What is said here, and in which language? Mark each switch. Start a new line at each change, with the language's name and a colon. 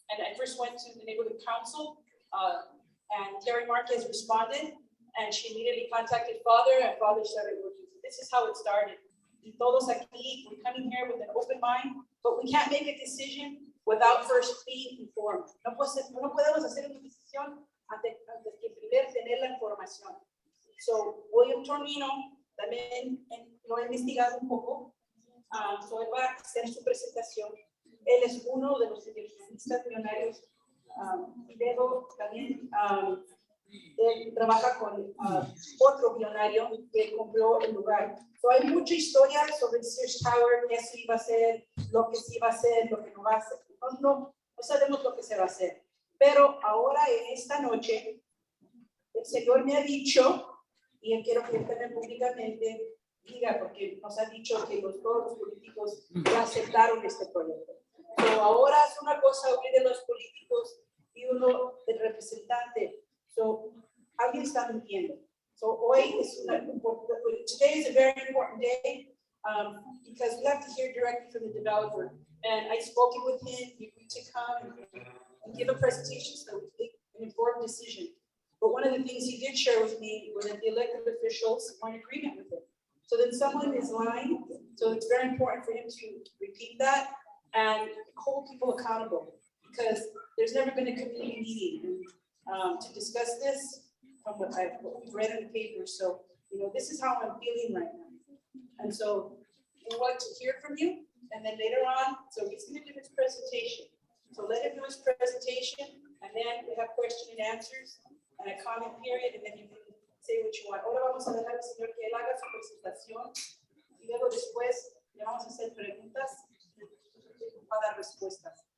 English: And I first went to the neighborhood council, and Terry Marquez responded, and she immediately contacted Father, and Father started working. So this is how it started.
Spanish: Y todos aquí,
English: we're coming here with an open mind, but we can't make a decision without first being informed.
Spanish: No podemos hacer una decisión antes que primero tener la información. So William Tornino también lo ha investigado un poco. So él va a hacer su presentación. Él es uno de los inversionistas millonarios. Y luego también él trabaja con otro millonario que compró el lugar. So hay mucha historia sobre el Sears Tower, qué se iba a hacer, lo que se iba a hacer, lo que no va a hacer. No sabemos lo que se va a hacer. Pero ahora en esta noche, el Señor me ha dicho, y él quiero que él también públicamente diga, porque nos ha dicho que todos los políticos ya aceptaron este proyecto. Pero ahora es una cosa oír de los políticos y uno del representante. So, alguien está mintiendo.
English: So,
Spanish: hoy es
English: today is a very important day because we have to hear directly from the developer. And I spoke with him, he agreed to come and give a presentation so we can make an informed decision. But one of the things he did share with me was that the elected officials were in agreement with it. So then someone is lying. So it's very important for him to repeat that and hold people accountable, because there's never been a community meeting to discuss this from what we've read in the paper. So, this is how I'm feeling right now. And so we want to hear from you. And then later on, so he's going to do his presentation. So let him do his presentation, and then we have question and answers and a comment period, and then you can say what you want.
Spanish: Ahora vamos a dejar al señor que él haga su presentación, y luego después le vamos a hacer preguntas y va a dar respuestas.